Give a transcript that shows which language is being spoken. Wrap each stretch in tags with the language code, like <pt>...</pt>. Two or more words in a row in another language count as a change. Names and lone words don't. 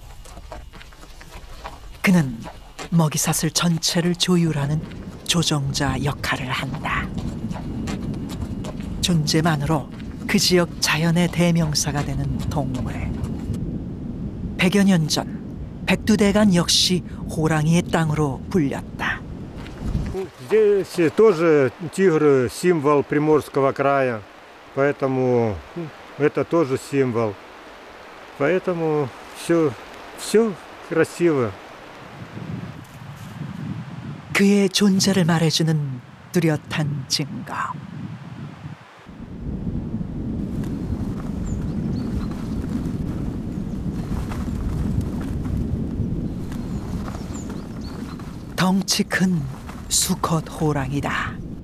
<ko>그는 먹이사슬 전체를 조율하는 조종자 역할을 한다. 존재만으로 그 지역 자연의 대명사가 되는 동물. 100여 년 전 백두대간 역시 호랑이의 땅으로 불렸다.</ko> <ru>Здесь тоже тигр символ Приморского края, поэтому это тоже символ. Поэтому все красиво.</ru> <ko>그의 존재를 말해주는 뚜렷한 증거. 덩치 큰 수컷 호랑이다.</ko>